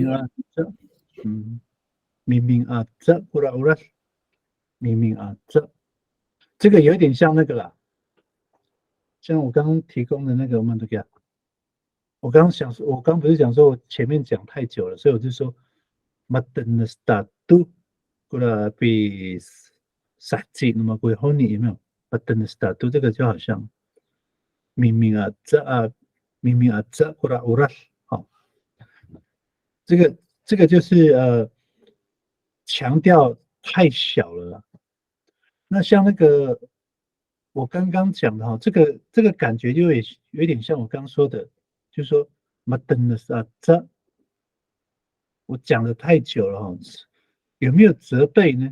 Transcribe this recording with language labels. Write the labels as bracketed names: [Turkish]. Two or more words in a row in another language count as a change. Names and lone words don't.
[Chinese] 明明啊，明明啊，扎古拉乌拉，明明啊，这个有点像那个啦，像我刚刚提供的那个，我们都给我刚想说，我刚不是讲说我前面讲太久了，所以我就说 [Rukai] Matan statu kura pi saci nama kue honi [Chinese] 有没有 [Rukai] Matan statu [Chinese] 这个就好像明明啊这 [Rukai] kura uras [Chinese] 好，这个就是强调太小了啦。那像那个我刚刚讲的哈，这个感觉就有点像我刚刚说的，就是说 [Rukai] Matan statu [Chinese] 我讲的太久了哈，有没有责备呢？